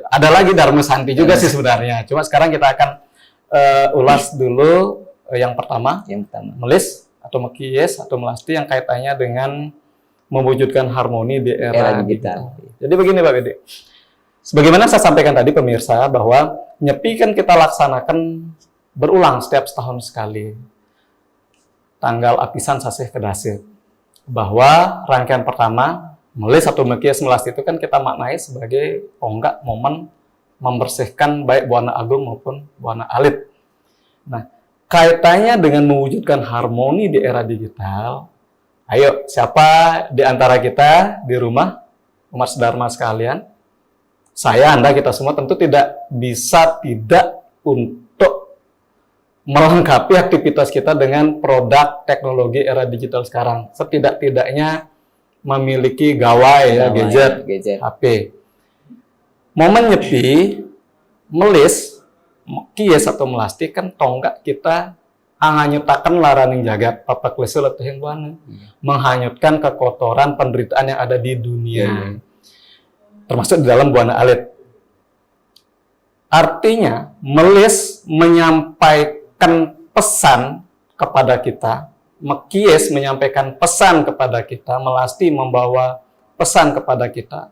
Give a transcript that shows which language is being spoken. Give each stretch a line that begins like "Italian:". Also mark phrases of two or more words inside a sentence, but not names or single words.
Indonesian: Ada lagi Dharma Santi juga sih sebenarnya. Cuma sekarang kita akan ulas dulu yang pertama, yang pertama. melis atau mekis atau melasti yang kaitannya dengan mewujudkan harmoni di era digital. Jadi begini Pak Gede. Sebagaimana saya sampaikan tadi pemirsa bahwa Nyepi kan kita laksanakan berulang setiap setahun sekali.
Balinese: Tanggal apisan sasih kedasit.
Indonesian: Bahwa rangkaian pertama melis atau mekis melasti itu kan kita maknai sebagai tonggak momen membersihkan baik buana agung maupun buana alit. Nah, kaitannya dengan mewujudkan harmoni di era digital. Ayo, siapa di antara kita di rumah, umat sedharma sekalian, saya, Anda, kita semua tentu tidak bisa tidak untuk melengkapi aktivitas kita dengan produk teknologi era digital sekarang. Setidak-tidaknya memiliki gawai ya, gadget, HP. Momen Nyepi, melis, mekis atau melasti kan tonggak kita
Balinese: anganyutakan laraning jagat papak lesul
Indonesian: atau hingguana, menghanyutkan kekotoran penderitaan yang ada di dunia, termasuk di dalam buana alit. Artinya melis menyampaikan pesan kepada kita, mekis menyampaikan pesan kepada kita, melasti membawa pesan kepada kita.